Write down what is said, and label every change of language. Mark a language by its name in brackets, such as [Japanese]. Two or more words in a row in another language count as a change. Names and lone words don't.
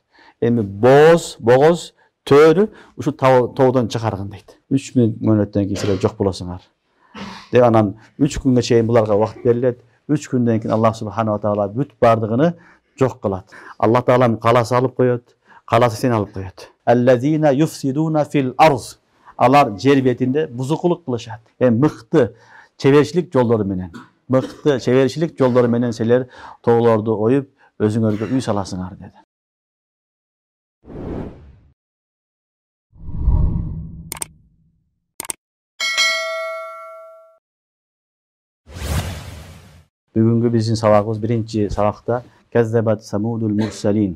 [Kyrgyz] Эми богоз төрү ушу тоодон чыгарган дейт. 3000 мөөнөттөн кийин силер жок болосуңар. Деп анан 3 күнгө чейин буларга убакыт берилет. 3 күндөн кийин Аллах [Arabic] سبحانه تعالى [Kyrgyz] бүт бардыгыны жок кылат. Аллах таала каласы алып коет, каласы сени алып коет. [Arabic] الذين يفسدون في الأرض. [Kyrgyz] Алар жер бетинде бузукулук кылышат. Мыкты чеберчилик жолдору менен силер тоолорду оюп, өзүңөргө үй саласыңар деди. Бүгүнкү биздин сабагыбыз биринчи сабакта [Arabic] كذبت ثمود المرسلين.